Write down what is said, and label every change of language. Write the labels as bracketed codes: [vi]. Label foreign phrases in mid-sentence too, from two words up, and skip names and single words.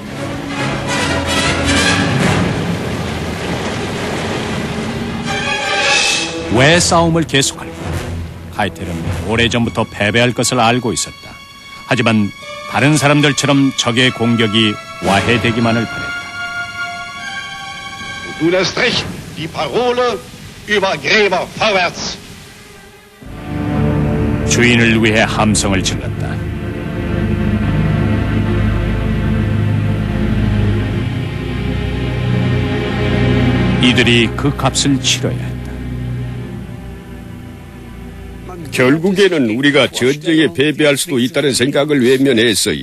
[ko] 왜 싸움을 계속할까? 카이텔은 오래전부터 패배할 것을 알고 있었다. 하지만 다른 사람들처럼 적의 공격이 와해되기만을 바랬다. [de] Du lässt recht, die Parole über Gräber vorwärts. [ko] 주인을 위해 함성을 질렀다. 이들이 그 값을 치러야 했다. 결국에는 우리가 전쟁에 패배할 수도 있다는 생각을 외면했어요.